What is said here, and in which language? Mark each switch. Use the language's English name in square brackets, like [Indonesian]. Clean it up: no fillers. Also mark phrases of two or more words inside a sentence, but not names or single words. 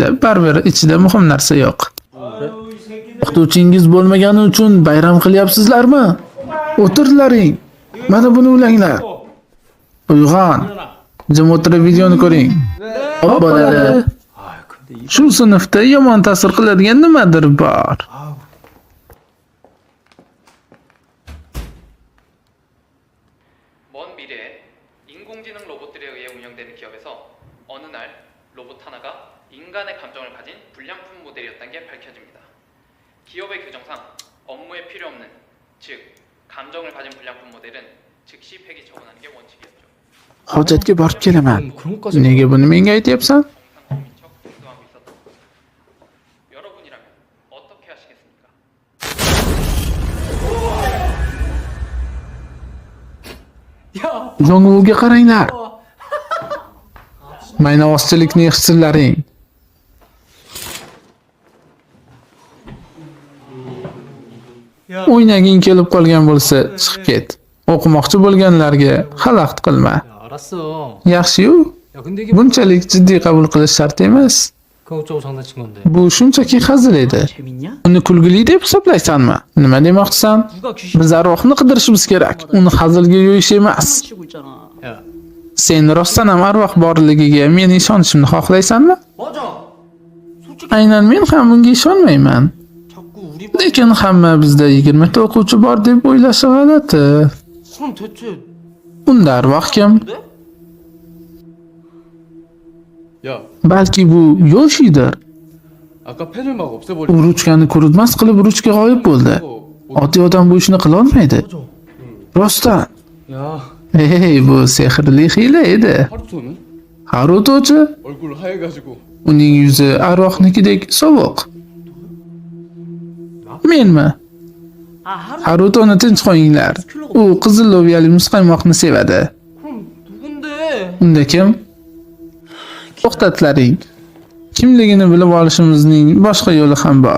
[Uzbek] Baribir ichida muhim narsa yo'q. O'qituvchingiz bo'lmagani uchun bayram qilyapsizlarmi? O'tirlaring. Mana buni o'ylanglar. Uyg'on. Jim o'tirib videoni ko'ring. Hop bo'ladi. Shu sinfda yomon ta'sir qiladigan nimadir bor. [Korean] 먼 미래에 인공지능 로봇들에 의해 운영되는 기업에서 어느 날 로봇 하나가 인간의 감정을 가진 불량품 모델이었다는 게 밝혀집니다. 기업의 규정상 업무에 필요 없는, 즉 감정을 가진 불량품 모델은 즉시 폐기 처분하는 게 원칙이었죠. [Uzbek] Hojatga borib kelaman. [Korean] 그런 것까지. [Uzbek] Nega buni menga aytyapsan? [Korean] 정상적인 척 행동하고 있었던 거죠. 여러분이라면 어떻게 하시겠습니까? [Uzbek] Yong'uga qaranglar. Maynavozchilikning hissalaring. O'ynaging kelib qolgan bo'lsa, chiqib ket. O'qimoqchi bo'lganlarga xalaqit qilma. [Korean] 야, 알았어. [Uzbek] Yaxshi-yu, [Korean] 야, 근데 이게 [Uzbek] bunchalik jiddiy qabul qilish shart emas. [Korean] 그거 어쩌고 장난친 건데. [Uzbek] Bu shunchaki hazil edi. [Korean] 재밌냐? [Uzbek] Uni kulgili deb hisoblaysanmi? Nima demoqchisan? [Korean] 누가 귀신 [Uzbek] Biz arvohni qidirishimiz kerak. Uni hazilga yo'yish emas. [Korean] 치고 있잖아. 야, [Uzbek] Sen rostdan ham arvoh borligiga men ishonishimni xohlaysanmi? [Korean] 맞아. 솔직히 [Uzbek] Aynan men ham bunga ishonmayman. [Korean] 자꾸 우리 [Uzbek] Lekin hamma bizda 20 ta o'quvchi bor deb o'ylashi g'alati. [Korean] 그럼 대체 [Uzbek] Unda arvoh kim? [Korean] 네? 야, [Uzbek] Balki bu Yoshidir. [Korean] 아까 펜을 막 [Uzbek] U [Korean] 없애버리고. [Uzbek] ruchkani kurutmas qilib ruchka g'oyib bo'ldi. Oddiy odam bu ishni qila olmaydi. [Korean] 맞아. [Uzbek] Rostdan. [Korean] 야, [Uzbek] Hey, bu sehrli hiyla edi. [Korean] 하루토는 [Uzbek] Harutochi, [Korean] 얼굴 하얘가지고. [Uzbek] uning yuzi arvohnikidek sovuq. Menmi? [Korean] 아, 하루 [Uzbek] Harutoni tinch qo'yinglar. U qizil loviyali muzqaymoqni sevadi. [Korean] 그럼 누군데? [Uzbek] Unda kim? To'xtatlaring. Kimligini bilib olishimizning boshqa yo'li ham bor.